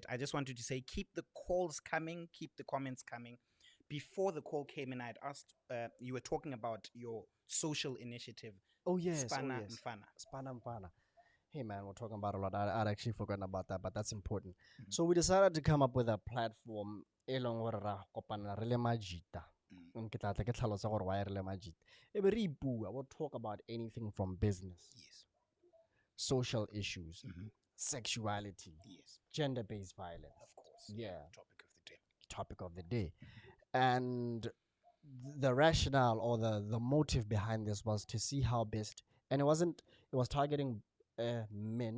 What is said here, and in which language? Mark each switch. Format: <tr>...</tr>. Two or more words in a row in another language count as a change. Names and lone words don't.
<en>I just wanted to say keep the calls coming, keep the comments coming. Before the call came in, I had asked, you were talking about your social initiative, Oh yes. Spana Oh yes. Mfana. Spana Mpana. Hey man, we're talking about a lot. I'd actually forgotten about that, but that's important. Mhm. So we decided to come up with a platform.</en> <tn>E leng hore ra kopana re le majita. Ke tla tla ke tlhalosa gore why re le majita. E be re bua.</tn> <en>We'll talk about anything from business, Yes. social issues, Mhm. sexuality, Yes. gender-based violence. Of course. Yeah. Topic of the day. Topic of the day. And the rationale or the motive behind this was to see how best, and it was targeting men</en>